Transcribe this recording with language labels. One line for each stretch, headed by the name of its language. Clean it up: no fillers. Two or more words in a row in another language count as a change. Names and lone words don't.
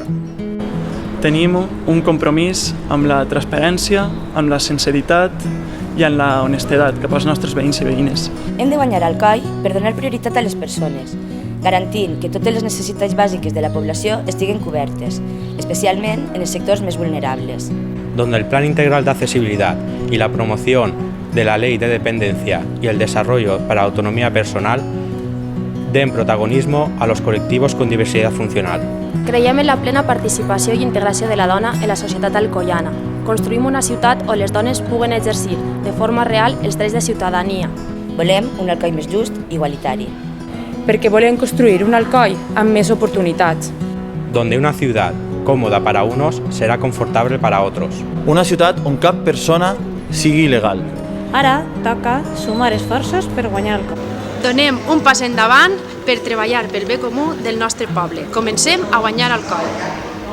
Catalan: Tenim un compromís amb la transparència, amb la sinceritat i amb la honestedat cap als nostres veïns i veïnes. Hem de guanyar Alcoi per donar prioritat a les persones, garantint que totes les necessitats bàsiques de la població estiguen cobertes, especialment en els sectors més vulnerables.
Spanish: Donde el Plan Integral de Accesibilidad y la promoción de la Ley de Dependencia y el desarrollo para la autonomía personal den protagonismo a los colectivos con diversidad funcional.
Catalan: Creiem en la plena participació i integració de la dona en la societat alcoiana. Construïm una ciutat on les dones puguen exercir de forma real els drets de ciutadania. Volem un Alcoi més just i igualitari. Perquè volem construir un Alcoi amb més oportunitats.
Spanish: Donde una ciudad cómoda para unos será confortable para otros.
Catalan: Una ciutat on cap persona sigui il·legal. Ara toca sumar esforços per guanyar Alcoi. Donem un pas endavant per treballar pel bé comú del nostre poble. Comencem a guanyar Alcoi.